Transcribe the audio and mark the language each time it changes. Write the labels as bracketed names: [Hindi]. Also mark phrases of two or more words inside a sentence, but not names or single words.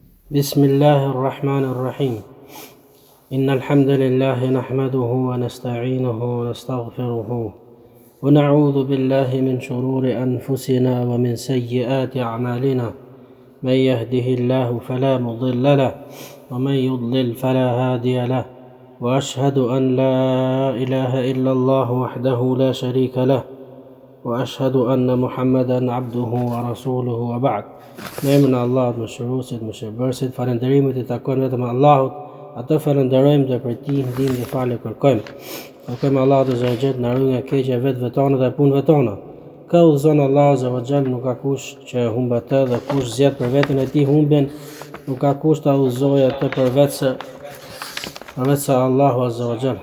[Arabic] بسم الله الرحمن الرحيم إن الحمد لله نحمده ونستعينه ونستغفره ونعوذ بالله من شرور أنفسنا ومن سيئات أعمالنا من يهده الله فلا مضل له ومن يضلل فلا هادي له وأشهد أن لا إله إلا الله وحده لا شريك له وأشهد أن محمدا عبده ورسوله وبعد. [Albanian] Në emrin e Allahut, mëshiruesit, mëshirbërësit, falënderimet I takojnë vetëm Allahut, atë falënderojmë dhe për Tij ndihmë dhe falë kërkojmë. Kërkojmë Allahut [Arabic] عز وجل [Albanian] na ruaj nga keqja e vetëve tona dhe punëve tona. Ka udhëzon Allahu [Arabic] عز وجل, [Albanian] nuk ka kush që humb atë dhe kush zgjedh për veten e tij humbjen, nuk ka kush ta udhëzojë atë përveç se Allahu [Arabic] عز وجل.